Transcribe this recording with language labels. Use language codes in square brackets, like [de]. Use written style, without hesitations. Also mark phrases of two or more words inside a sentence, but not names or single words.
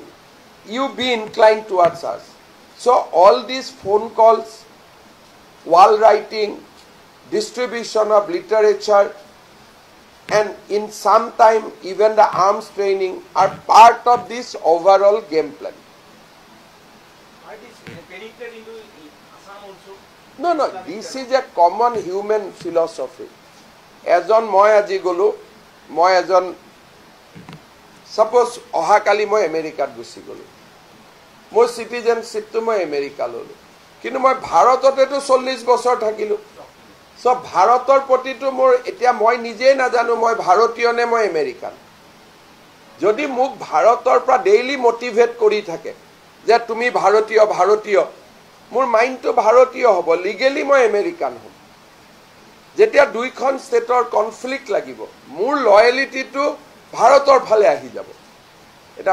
[en] You be inclined towards us. So all these phone calls, wall writing, distribution of literature, and in some time even the arms training are part of this overall game plan. Are these penetrated into Assam also? No, this is a common human philosophy. [as] এজন মই আজি গ'লো, মই এজন suppose অহাকালি মই America গুচি গ'লো. Moi citizenship to moi America lolo. কিন্তু মই ভাৰততেতো 40 বছৰ থাকিলো সব ভাৰতৰ প্ৰতিটো মোৰ এতিয়া মই নিজে নাজানো মই ভাৰতীয় নে মই আমেৰিকান যদি মোক ভাৰতৰ পৰা ডেইলি মোটিভেট কৰি থাকে যে তুমি ভাৰতীয় মোৰ মাইন্ডটো ভাৰতীয় হ'ব লিগেলি মই আমেৰিকান হ'ম যেতিয়া দুইখন ষ্টেটৰ কনফ্লিক্ট লাগিব মোৰ লয়ালিটিটো ভাৰতৰ ফালে আহি যাব এটা